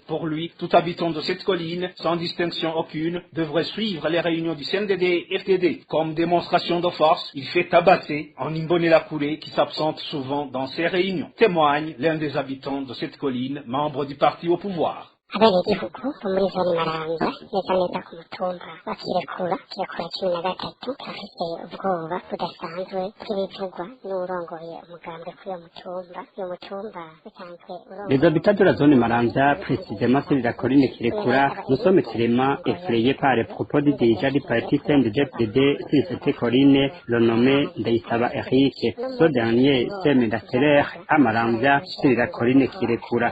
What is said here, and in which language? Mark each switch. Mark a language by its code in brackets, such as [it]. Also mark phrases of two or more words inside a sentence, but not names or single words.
[fr] Pour lui, tout habitant de cette colline, sans distinction aucune, devrait suivre les réunions du CNDD-FDD. Comme démonstration de force, il fait tabasser en Imbonerakure qui s'absente souvent dans ces réunions. Témoigne l'un des habitants de cette colline, membre du parti au pouvoir. [rn] abenegihugu bo muri zone Maranza neza neza ku mutumba wa Kirekura 13 turafise ubwoba budasanzwe bw'ibivugwa n'urongoye umugambwe kuri uyo mutumba usanzwe urongoye. [fr] Les habitants de la zone Maranza, précisément celle de la colline Kirekura, nous sommes extrêmement effrayés par les propos du dirigeant du parti CNDD-FDD sur cette colline, le nommé Ndaïsaba Eric. Ce dernier sème la terreur à Maranza sur la colline Kirekura.